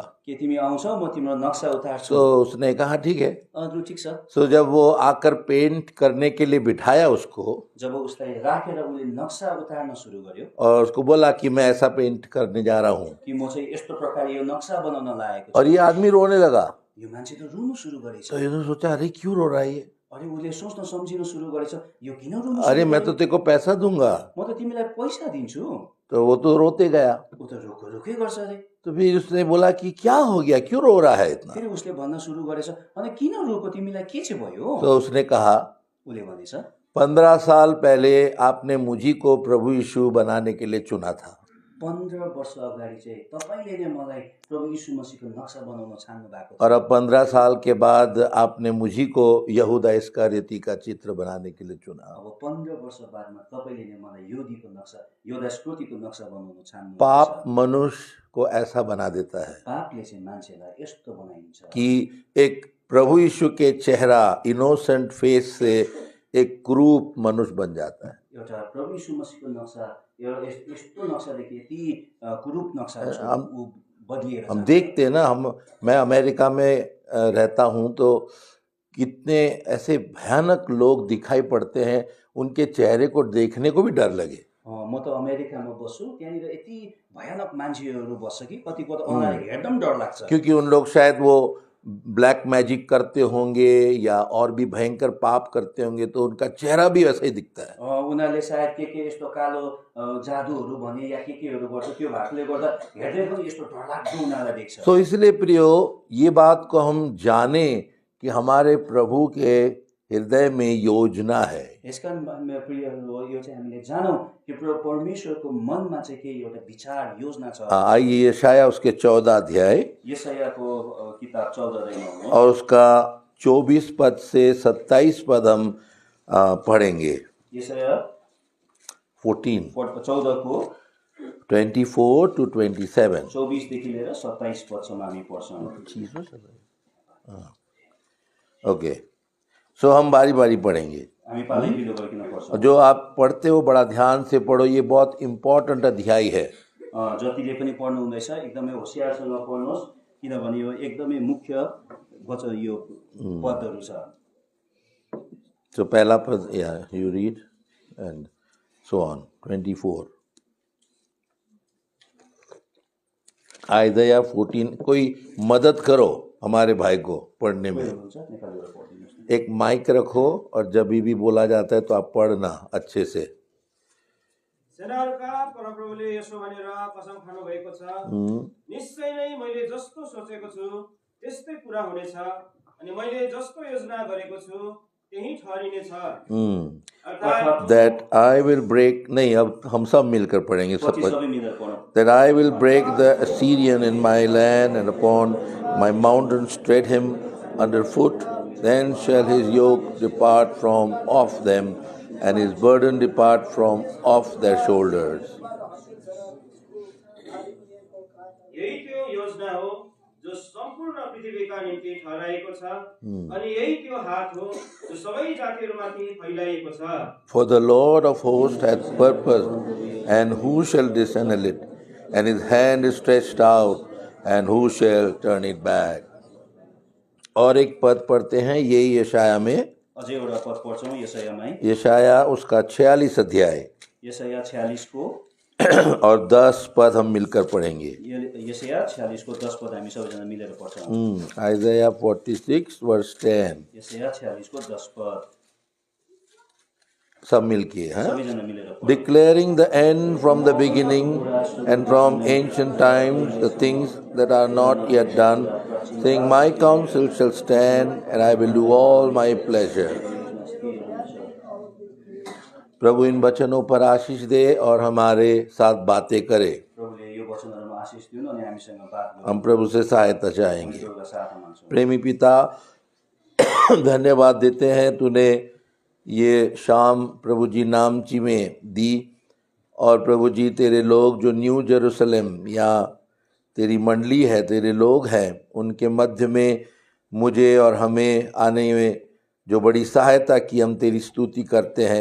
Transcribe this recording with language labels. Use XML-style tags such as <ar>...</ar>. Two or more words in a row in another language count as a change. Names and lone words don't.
<ne>के तिमी आउँछौ म तिम्रो नक्सा उतार्छु।</ne> <hi>तो उसने कहा ठीक है।</hi> <ne>लु ठिक छ।</ne> <hi>तो जब वो आकर पेंट करने के लिए बिठाया उसको</hi> <ne>जब उसलाई राखेर उसले नक्सा उतार्न सुरु गर्यो</ne> <hi>और उसको बोला कि मैं ऐसा पेंट करने जा रहा हूँ,</hi> <ne>कि म चाहिँ यस्तो प्रकारले यो नक्सा बनाउन लागेको</ne> <hi>और</hi> <ne>छु।</ne> <hi>ये आदमी रोने लगा।</hi> <ne>यो मान्छे त रुनु सुरु गरेछ।</ne> <hi>तो इसने सोचा अरे क्यों रो रहा है ये?</hi> <ne>अरे उसले सोच्न सम्झिन सुरु गरेछ यो किन रुनु अरे सुरु</ne> <hi>मैं तो</hi> <ne>गर्यो?</ne> <hi>तेरे को पैसा दूंगा।</hi> <ne>म त तिमीलाई पैसा दिन्छु।</ne> <hi>तो वो तो रोते गया।</hi> <ne>ऊ त रुकै गर्छ अरे।</ne> <hi>तो फिर उसने बोला कि क्या हो गया, क्यों रो रहा है इतना?</hi> <ne>फेरि उसले भन्न सुरु गरेछ अनि किन रोको तिमीलाई के चाहिँ भयो?</ne> <hi>तो उसने कहा</hi> <ne>उसले भनेछ</ne> <hi>15 साल पहले आपने मुझी को प्रभु यीशु बनाने के लिए चुना था।</hi> <ne>15 वर्ष अगाडि चाहिँ तपाईले नै मलाई प्रभु यीशु मसीहको नक्सा बनाउन छान्नु भएको</ne> <hi>और</hi> <ne>थियो।</ne> <hi>अब 15 साल के बाद आपने मुझी को यहूदा इस्करियोती का चित्र बनाने के लिए चुना।</hi> <ne>अब 15 वर्ष बादमा तपाईले नै मलाई यहूदीको नक्सा यहूदा इस्करियोतीको नक्सा बनाउन छान्नु।</ne> <hi>पाप मनुष्य को ऐसा बना देता है</hi> <ne>पापले चाहिँ मान्छेलाई यस्तो बनाइन्छ</ne> <hi>कि एक प्रभु यीशु के चेहरा</hi> <en>innocent face</en> <hi>से एक क्रूप मनुष्य बन जाता है।</hi> <ne>एउटा प्रभु यीशु मसीहको नक्सा एउटा यस्तो नक्सादेखि यति कुरूप नक्सा ऊ बदलिएर</ne> <hi>हम</hi> <ne>जान्छ।</ne> <hi>देखते हैं ना, मैं अमेरिका में रहता हूँ तो कितने ऐसे भयानक लोग दिखाई पड़ते हैं, उनके चेहरे को देखने को भी डर लगे।</hi> <ne>म त अमेरिकामा बस्छु त्यहाँनिर यति भयानक मान्छेहरू बस्छ कि कतिको त अनुहार हेर्दा पनि डर लाग्छ।</ne> <hi>क्योंकि उन लोग शायद वो</hi> <en>black magic</en> <hi>करते होंगे या और भी भयंकर पाप करते होंगे, तो उनका चेहरा भी वैसा ही दिखता है।</hi> <ne>उनीहरूले सायद के यस्तो कालो जादुहरू भने या केहरू गर्छ त्यो भएकोले गर्दा हेर्दै पनि यस्तो डरलाग्दो उनीहरूलाई देख्छ।</ne> <hi>तो इसलिए प्रियो ये बात को हम जाने कि हमारे प्रभु के हृदय में योजना है।</hi> <ne>यसकारण मेरो प्रियहरू हो यो चाहिँ हामीले जानौँ कि परमेश्वरको मनमा चाहिँ के एउटा विचार योजना छ।</ne> <hi>आइए यशाया उसके 14 अध्याय</hi> <ne>यशायाको किताब 14 अध्यायमा</ne> <hi>और उसका 24 पद से 27 पद हम पढ़ेंगे। यशाया 14 14 को 24 to 27।</hi> <ne>24 देखि लिएर 27 पदसम्म हामी पढ्छौँ।</ne> <en>Okay, so</en> <hi>हम बारी बारी पढ़ेंगे।</hi> <ne>हामी पालै पिलो गरिकन पढ्छौँ।</ne> <hi>जो आप पढ़ते हो बड़ा ध्यान से पढ़ो, ये बहुत इम्पोर्टेंट अध्याय है।</hi> <ne>जतिले पनि पढ्नु हुँदैछ एकदमै होशियारसँग पढ्नुहोस् किनभने यो एकदमै मुख्य वचन यो पदहरू छ।</ne> <hi>तो पहला पद</hi> <en>you read and so on 24।</en> <hi>आइज़ाया 14, कोई मदद करो हमारे भाई को पढ़ने में।</hi> <ne>हुनुहुन्छ नेपालीबाट पढिदिनुहोस् न।</ne> <hi>एक माइक रखो और जब भी बोला जाता है तो आप पढ़ना अच्छे से।</hi> <ne>सेनाहरूका परमप्रभुले यसो भनेर कसम खानु भएको छ, निश्चय नै मैले जस्तो सोचेको छु त्यस्तै पूरा हुनेछ, अनि मैले जस्तो योजना गरेको छु त्यही ठहरिनेछ। अर्थात्</ne> <en>That I will break,</en> <hi>नहीं अब हम सब मिलकर पढ़ेंगे सब।</hi> <ne>पछि सबै मिलेर पढौँ।</ne> <en>That I will break the Assyrian in my land, and upon my mountains tread him underfoot. Then shall his yoke depart from off them, and his burden depart from off their shoulders.</en> <ne>यही त्यो योजना हो जो सम्पूर्ण पृथ्वीका निम्ति ठहराएको छ, अनि यही त्यो हात हो जो सबै जातिहरूमाथि फैलाइएको छ।</ne> <en>For the Lord of hosts hath purposed, and who shall disannul it? And his hand is stretched out, and who shall turn it back?</en> <hi>और एक पद पढ़ते हैं ये यशाया में,</hi> <ne>अझै एउटा पद पढ्छौँ यशायामै।</ne> <hi>यशाया उसका 46 अध्याय</hi> <ne>यशाया 46 को</ne> <hi>और 10 पद हम मिलकर पढ़ेंगे।</hi> <ne>यशाया 46 को 10 पद हामी सबैजना मिलेर पढ्छौँ।</ne> <hi>आइज़ाया 46 वर्स 10</hi> <ne>यशाया 46 को 10 पद</ne> <hi>सब मिलके हैं।</hi> <ne>सबैजना मिलेर पढौँ।</ne> <en>Declaring the end from the beginning and from ancient times the things that are not yet done, saying, my counsel shall stand and I will do all my pleasure.</en> <hi>प्रभु इन वचनों पर आशीष दे और हमारे साथ बातें करे।</hi> <ne>प्रभुले यो वचनहरूमा आशीष दिउन् अनि हामीसँग बात गरौँ।</ne> <hi>हम प्रभु से सहायता चाहेंगे।</hi> <ne>प्रभुका साथ मान्छौँ।</ne> <hi>प्रेमी पिता, धन्यवाद देते हैं तूने ये शाम प्रभु जी नामची में दी, और प्रभु जी तेरे लोग जो न्यू जेरूसलम या तेरी मंडली है, तेरे लोग हैं, उनके मध्य में मुझे और हमें आने में जो बड़ी सहायता की, हम तेरी स्तुति करते हैं।</hi>